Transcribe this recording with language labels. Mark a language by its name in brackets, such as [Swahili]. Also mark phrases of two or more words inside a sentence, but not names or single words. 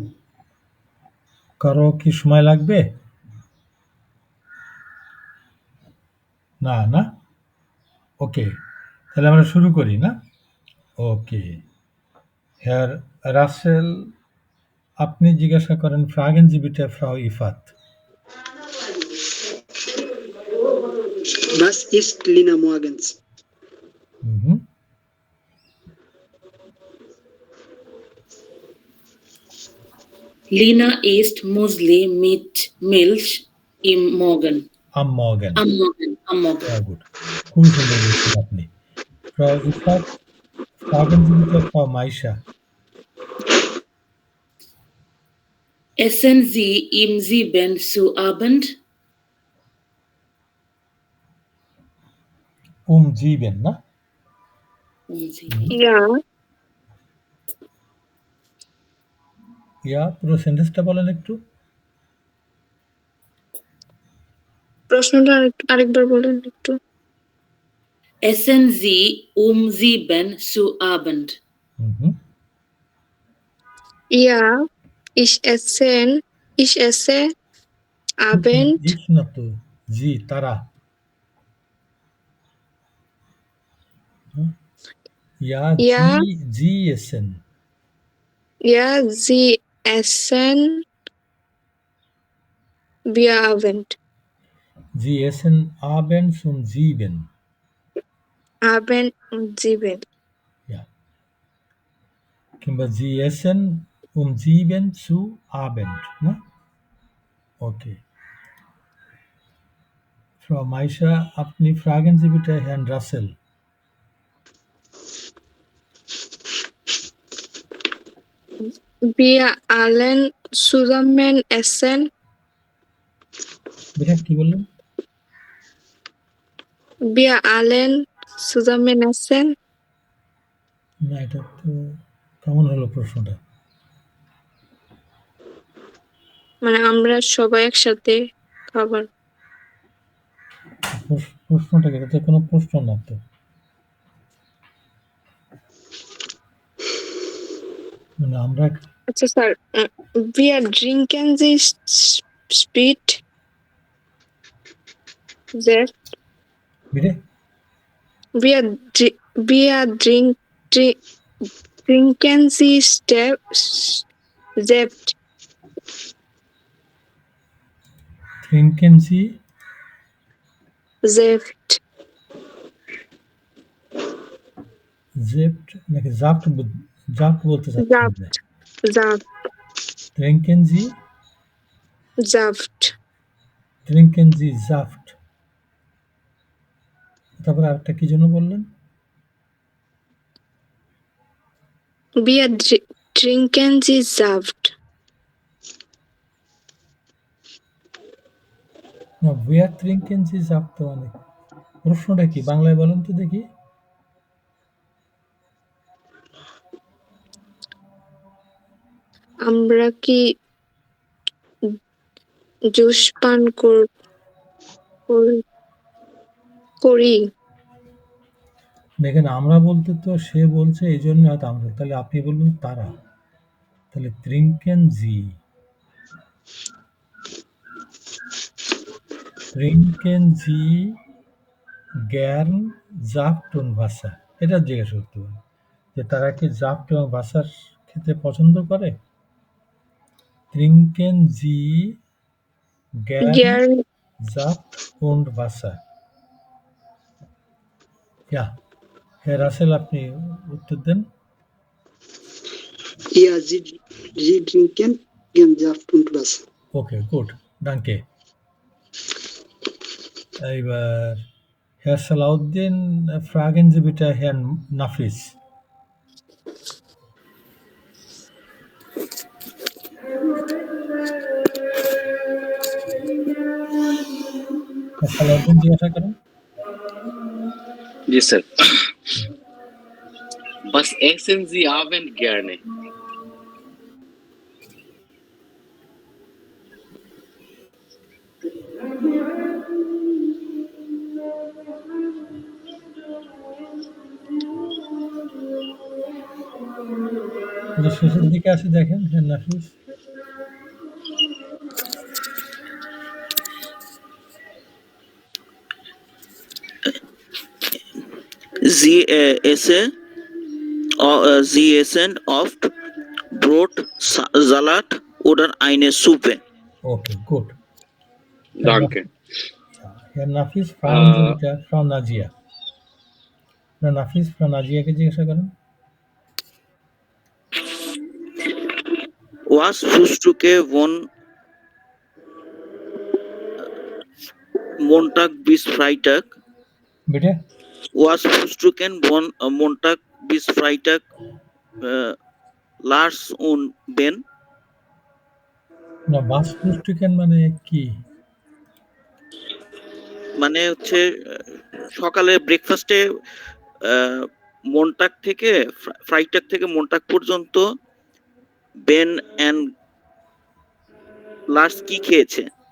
[Bangla] কারো কি সময় লাগবে? না না, ওকে, তাহলে আমরা শুরু করি না? ওকে, হ্যার রাসেল, আপনি জিজ্ঞাসা করেন [German] fragen Sie bitte Frau Ifat. Was isst Lina morgens? হুম। Lina isst Musli mit Milch im Morgen. Am Morgen. Am Morgen. Am Morgen. Sehr gut. [Bangla] খুবই সুন্দর বলছেন আপনি। ফ্রাউ ইফাত, [German] fragen Sie bitte Frau Maisha. Essen Sie im 7 zu Abend? sieben, ne? Um 7. Ja, [Bangla] ইয়া পুরো সেন্টেন্সটা বলেন একটু। প্রশ্নটা আরেকবার বলেন একটু। [German] Essen Sie um 7 zu Abend? হুম। Ja, ich esse Abend. ইস না তো, জি তারা। Ja, Ja. Sie essen. Ja, sie essen wir Abend. Sie essen abends um 7. Abend um 7. Ja. কিংবা Sie essen um 7 zu Abend. Ne? Okay. Frau Maisha, আপনি fragen Sie bitte Herrn Russell. Wir allen zusammen essen. [Bangla] বেটা কি বললেন? [German] Wir allen zusammen essen. [Bangla] না, এটা তো কেমন হলো প্রশ্নটা? মানে আমরা সবাই একসাথে খাবার। প্রশ্নটা কি? এটা তো কোনো প্রশ্ন না তো। মানে আমরা আচ্ছা স্যার, [German] wir trinken sie spät. Sehr. বিরে Wir trinken sie selbst. trinken Sie Selbst. [Bangla] Zept নাকি জাপ্ট জাপ্ট বলতে চাচ্ছেন যে [German] Saft. trinken Sie Saft. trinken Sie Saft [Bangla] তারপরে আরেকটা কি জন্য বললেন? [German] Wir trinken sie Saft. [Bangla] না, [German] wir trinken Sie Saft [Bangla] মানে প্রশ্নটা কি বাংলায় বলেন তো দেখি। আমরা কি জুস পান করি? দেখেন আমরা বলতে তো সে বলছে এই জন্য হয়তো আমরা, তাহলে আপনি বলবেন তারা, তাহলে [German] trinken Sie gern Saft und Wasser, [Bangla] এটা জিজ্ঞেস করতে হবে যে তারা কি জাফট এবং ভাসার খেতে পছন্দ করে। [German] trinken Sie gern Saft und Wasser. Ja, Herr Russell, [Bangla] আপনি উত্তর দেন। [German] Ja, sie trinken gern Saft und Wasser. [English] okay, good, danke. [German] এইবার Herr Salahuddin, fragen Sie bitte Herrn Nafis. [Bangla] Herr Salahuddin জিজ্ঞাসা করেন। জি স্যার। [German] Was essen Sie Abend gerne? [Bangla] যে শেষের দিকে আছে দেখেন Herr Nafis। [German] Sie essen oft Brot, Salat oder eine Suppe. Okay, gut. Danke. Herr Nafis, fragen Sie bitte Frau Najia. [Bangla] Herr Nafis, Frau Najiaকে জিজ্ঞাসা করেন। [German] Was frühstücke von Montag bis Freitag? Bitte? Was frühstücken von Montag bis Freitag Lars und Ben? [Bangla] না, [German] was frühstücken [Bangla] মানে কি? মানে হচ্ছে সকালে ব্রেকফাস্টে মন্টাক থেকে ফ্রাইটাক থেকে মন্টাক পর্যন্ত বেন এন্ড লার্স কি খেয়েছে?